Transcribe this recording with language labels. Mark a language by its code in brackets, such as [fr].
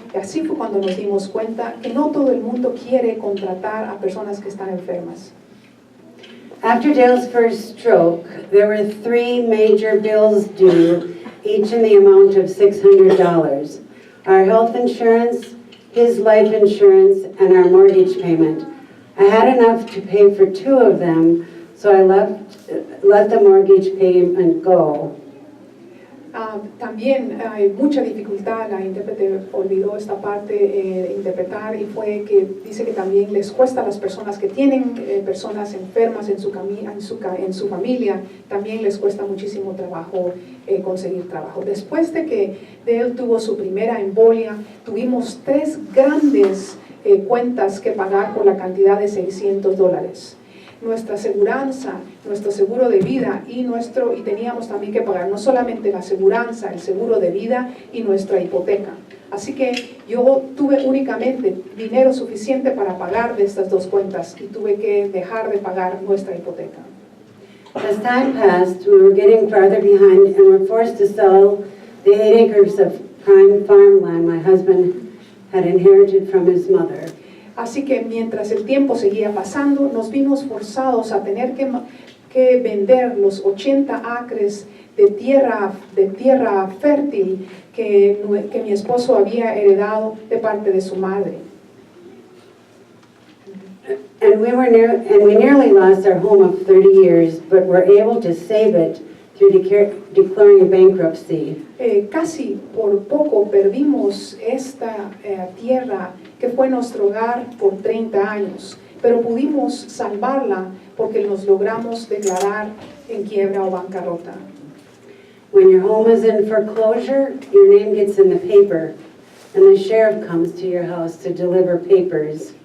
[es] Y así fue cuando nos dimos cuenta que no todo el mundo quiere contratar a personas que están enfermas. [en] After Dale's first stroke, there were 3 major bills due, each in the amount of $600. our health insurance, his life insurance, and our mortgage payment. I had enough to pay for 2 of them, so I let the mortgage payment go. [es] También hay mucha dificultad, la intérprete olvidó esta parte de interpretar, y fue que dice que también les cuesta a las personas que tienen personas enfermas en su familia, también les cuesta muchísimo trabajo conseguir trabajo. Después de que él tuvo su primera embolia, tuvimos 3 grandes cuentas que pagar por la cantidad de $600. Nuestra aseguranza, nuestro seguro de vida y teníamos también que pagar no solamente la aseguranza, el seguro de vida y nuestra hipoteca. Así que yo tuve únicamente dinero suficiente para pagar de estas 2 cuentas y tuve que dejar de pagar nuestra hipoteca. [en] As time passed, we were getting farther behind and were forced to sell the 8 acres of prime farmland my husband had inherited from his mother. [es] Así que mientras el tiempo seguía pasando, nos vimos forzados a tener que vender los 80 acres de tierra fértil que mi esposo había heredado de parte de su madre. [en] And we nearly lost our home of 30 years, but were able to save it through declaring bankruptcy. [es] Casi por poco perdimos esta tierra que fue nuestro hogar por 30 años, pero pudimos salvarla porque nos logramos declarar en quiebra o bancarrota. [en] When your home is in foreclosure, your name gets in the paper, and the sheriff comes to your house to deliver papers.